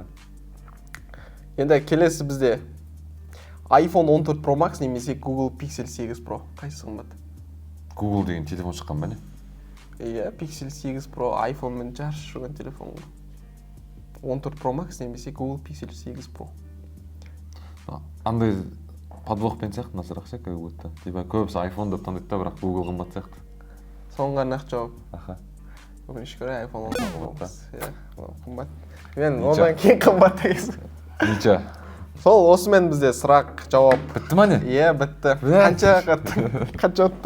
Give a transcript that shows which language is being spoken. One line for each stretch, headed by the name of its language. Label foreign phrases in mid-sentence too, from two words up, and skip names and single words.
Kazakh: Енді келесі бізде iPhone 14 Pro Max немесе Google Pixel 8 Pro. Қайсысы қымбат? Google деген телефон шыққан ба не? Иә, Pixel 8 Pro iPhone-мен жарысып жүрген телефон ғой. 14 Pro Max немесе Google Pixel 8 Pro. Андай подвохпен сияқты мына сұрақ ше
Russian: как будто.
Kazakh: Типа көбісі iPhone деп таңдайды да, бірақ Google қымбат сияқты. Соңғы нақ жауап. Аха. Өкінішке орай iPhone 14 Pro Max. Иә, қымбат. Мен одан кейін қымбат дегенсің. Ниче. Сол осымен бізде сұрақ жауап. Бітті ма не? Иә, бітті. Қанша ұттың?